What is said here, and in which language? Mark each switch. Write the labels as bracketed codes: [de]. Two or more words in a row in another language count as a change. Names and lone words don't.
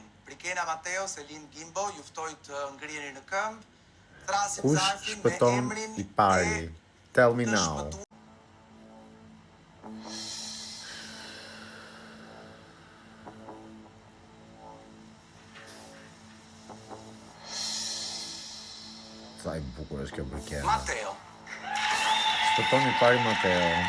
[sq] Brikena Mateo, Selin Gimbo, ju ftoj të ngriheni në këmbë. Thrasim Kush zarfin me shpëton emrin i pari? [en] Tell me now. [sq] Sa i bukur është kjo brikena. Mateo. Shpëton i pari Mateo.